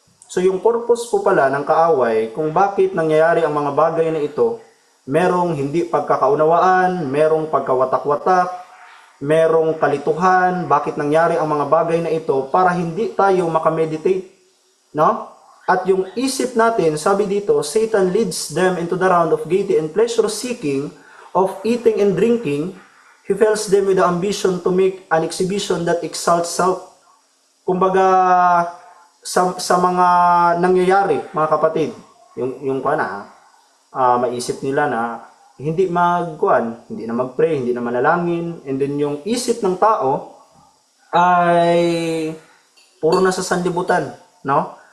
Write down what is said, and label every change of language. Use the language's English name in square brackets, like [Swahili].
[Filipino] So yung purpose po pala ng kaaway kung bakit nangyayari ang mga bagay na ito, merong hindi pagkakaunawaan, merong pagkawatak-watak, merong kalituhan, bakit nangyari ang mga bagay na ito para hindi tayo makameditate, no? At yung isip natin, sabi dito, [English] Satan leads them into the round of gaiety and pleasure seeking, of eating and drinking. He fills them with the ambition to make an exhibition that exalts self. [Filipino] Kumbaga, sa mga nangyayari, mga kapatid, yung maisip nila na hindi hindi na mag-pray, hindi na manalangin, and then yung isip ng tao ay puro na sa sanlibutan, no?